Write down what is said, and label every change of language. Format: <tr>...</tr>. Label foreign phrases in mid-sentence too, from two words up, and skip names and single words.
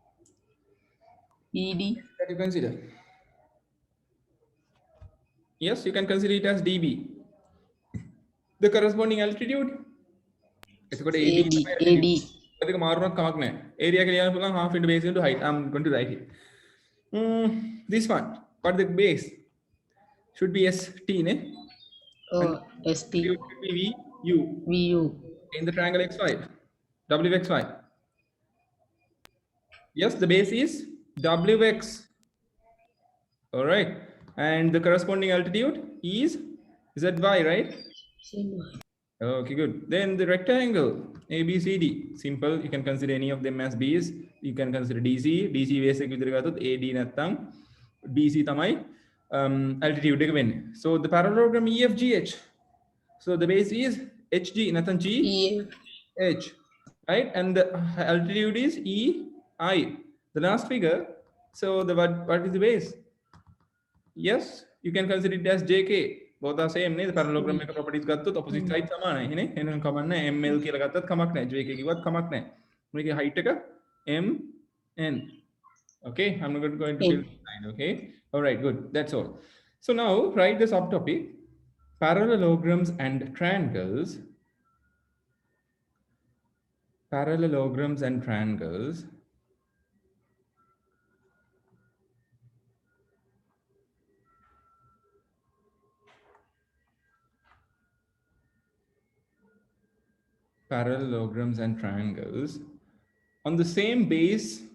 <en>ED. that you consider? Yes, you can consider it as DB. The corresponding altitude. It's got AD. AD.</en> <si>ඒක මාරුණක් කමක් නැහැ. Area එක ලියන්න පුළුවන්</si> <en>half into base into height. I'm going to write it. This one, what the base? Should be ST, ne? ST. Should be VU. VU. In the triangle XY. WXY. Yes, the base is WX. All right. And the corresponding altitude is ZY, right? Okay, good. Then the rectangle ABCD, simple. You can consider any of them as B's. You can consider DC.</en> <si>DC base එක විතර ගත්තොත් AD නැත්තම් BC තමයි altitude එක වෙන්නේ.</si> <en>So the parallelogram EFGH. So the base is HG නැත්තම් G EF. H, right? And the altitude is EI. The last figure. So the what is the base? Yes, you can consider it as JK. Both are same</en> <si>නේද? parallelogram එක properties ගත්තොත්</si> <en>opposite side</en> <si>සමානයි නේ. එහෙනම් කමක් නැහැ. ML කියලා ගත්තත් කමක් නැහැ. JK කිව්වත් කමක් නැහැ. මේකේ height එක MN.</si> <en>Okay, I'm not going to fill the line. Okay, all right, good. That's all. So now write the subtopic: parallelograms and triangles. Parallelograms and triangles. Parallelograms and triangles on the same base,</en>